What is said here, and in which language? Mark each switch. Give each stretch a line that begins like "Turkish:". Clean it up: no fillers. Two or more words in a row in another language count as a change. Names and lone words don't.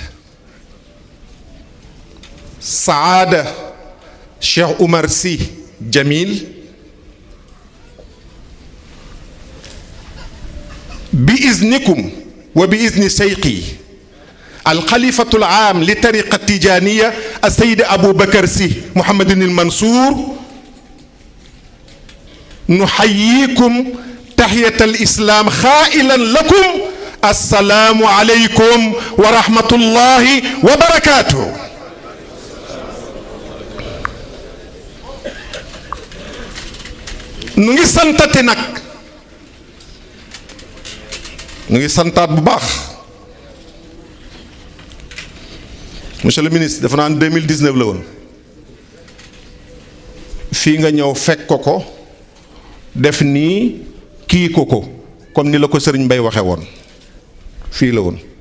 Arabic: سعادة شيخ عمر سي جميل، بإذنكم وبإذن شيخي الخليفة العام لطريقة التجانية السيد أبو بكر سي محمد المنصور، نحييكم تحية الإسلام خائلا لكم السلام عليكم ورحمة الله وبركاته.
Wolof: nu ngi santate nag nu ngi santaat bu baax
French: monsieur le ministre
Wolof: dafa naan 2019 la woon fii nga ñëw fekk ko def nii kii ko comme ni la ko sëriñ Mbay waxe woon fii la woon